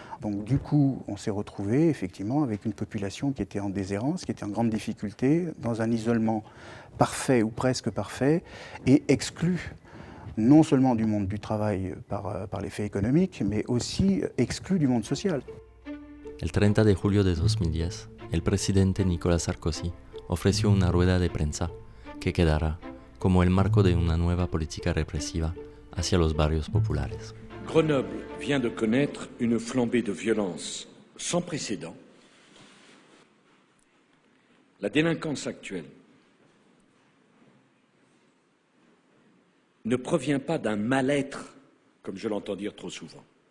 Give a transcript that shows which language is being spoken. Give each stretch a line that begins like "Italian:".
French: Donc du coup, on s'est retrouvé effectivement avec une population qui était en déshérence, qui était en grande difficulté, dans un isolement parfait ou presque parfait, et exclu non seulement du monde du travail par l'effet économique, mais aussi exclu du monde social.
Spanish: El 30 de julio de 2010, el presidente Nicolas Sarkozy ofreció una rueda de prensa que quedará como el marco de una nueva política represiva hacia los barrios populares.
French: Grenoble vient de connaître une flambée de violence sans précédent. La délinquance actuelle ne provient pas d'un mal-être, comme je l'entends dire trop souvent.